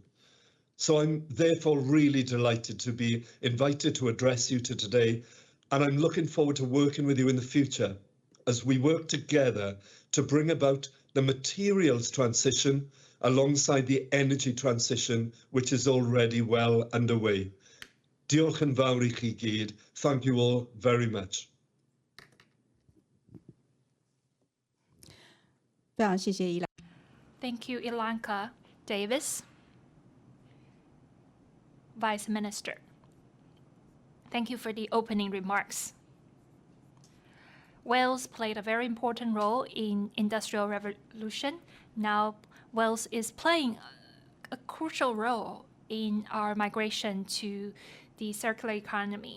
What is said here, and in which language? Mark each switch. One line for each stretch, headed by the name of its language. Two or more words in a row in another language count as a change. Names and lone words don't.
English: So I'm therefore really delighted to be invited to address you today, and I'm looking forward to working with you in the future as we work together to bring about the materials transition alongside the energy transition, which is already well underway.
Welsh: Diolch yn fawr I chi gyd.
English: Thank you all very much.
Chinese: 非常谢谢依兰。
English: Thank you, Ilanka Davis, Vice Minister. Thank you for the opening remarks. Wales played a very important role in Industrial Revolution. Now, Wales is playing a crucial role in our migration to the circular economy.